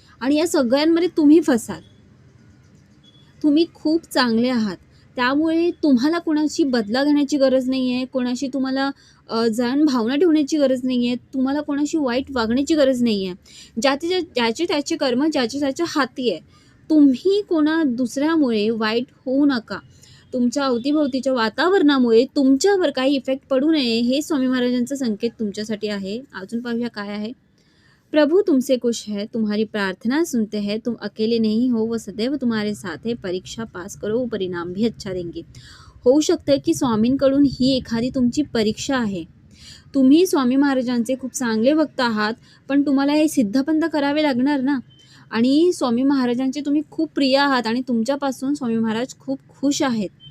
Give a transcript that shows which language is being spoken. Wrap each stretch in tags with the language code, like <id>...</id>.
<mr>आणि या सगळ्यांमध्ये तुम्ही फसाल. तुम्ही खूप चांगले आहात, त्यामुळे तुम्हाला कोणाशी बदला घेण्याची गरज नाही आहे, कोणाशी तुम्हाला जळण भावना ठेवण्याची गरज नाही आहे, तुम्हाला कोणाशी वाईट वागण्याची गरज नाही आहे. ज्याचे त्याचे कर्म ज्याच्या त्याच्या हाती आहे. तुम्ही कोणा दुसऱ्यामुळे वाईट होऊ नका. तुमच्या अवतीभोवतीच्या वातावरणामुळे तुमच्यावर काही इफेक्ट पडू नये, हे स्वामी महाराजांचा संकेत तुमच्यासाठी आहे. अजून पाहूया काय आहे.</mr> <hi>प्रभु तुमसे खुश है, तुम्हारी प्रार्थना सुनते हैं, तुम अकेले नहीं हो, वो सदैव तुम्हारे साथ है, परीक्षा पास करो, परिणाम भी अच्छा देंगे.</hi> <mr>होऊ शकतं की स्वामींकडून ही एखादी तुमची परीक्षा आहे. तुम्ही स्वामी महाराजांचे खूप चांगले भक्त आहात, पण तुम्हाला हे सिद्ध पण तर करावे लागणार ना. आणि स्वामी महाराजांचे तुम्ही खूप प्रिय आहात आणि तुमच्यापासून स्वामी महाराज खूप खुश आहेत.</mr>